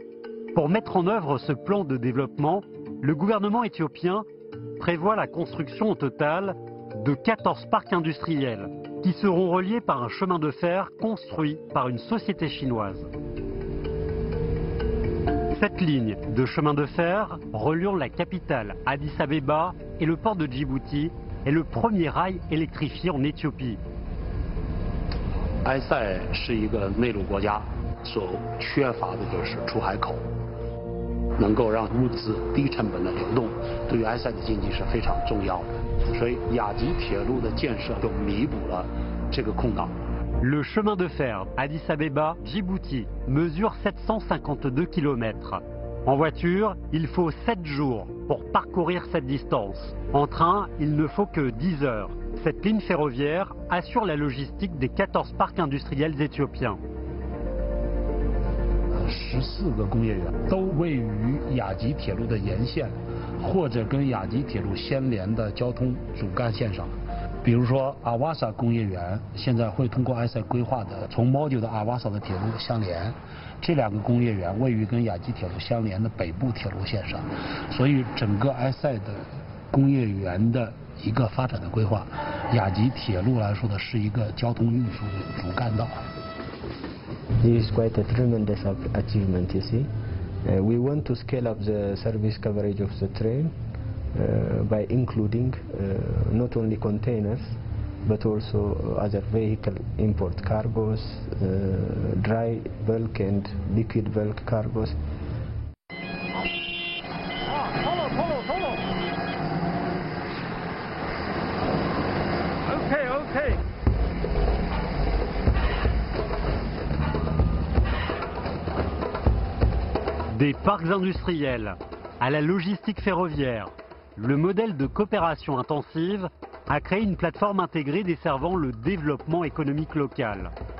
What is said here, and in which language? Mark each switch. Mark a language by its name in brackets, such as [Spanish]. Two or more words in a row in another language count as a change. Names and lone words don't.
[French] Pour mettre en œuvre ce plan de développement, le gouvernement éthiopien prévoit la construction au total de 14 parcs industriels qui seront reliés par un chemin de fer construit par une société chinoise. Cette ligne de chemin de fer reliant la capitale Addis Abeba et le port de Djibouti est le premier rail électrifié en Éthiopie. [Chinese] 埃塞是一个内陆国家，所缺乏的就是出海口，能够让物资低成本的流动，对于埃塞的经济是非常重要的。所以雅吉铁路的建设就弥补了这个空档。 [French] Le chemin de fer Addis Abeba-Djibouti mesure 752 km. En voiture, il faut 7 jours pour parcourir cette distance. En train, il ne faut que 10 heures. Cette ligne ferroviaire assure la logistique des 14 parcs industriels éthiopiens. [Chinese] 14 个工业园都位于雅吉铁路的沿线，或者跟雅吉铁路相连的交通主干线上。比如说阿瓦萨工业园现在会通过埃塞规划的从 Mojo 的阿瓦萨的铁路相连，这两个工业园位于跟雅吉铁路相连的北部铁路线上，所以整个埃塞的工业园的一个发展的规划，雅吉铁路来说的是一个交通运输的主干道。 [English] This is quite a tremendous achievement, you see. We want to scale up the service coverage of the train. By including not only containers but also other vehicle import cargos, dry bulk and liquid bulk cargos. Okay. [French] Des parcs industriels à la logistique ferroviaire, le modèle de coopération intensive a créé une plateforme intégrée desservant le développement économique local.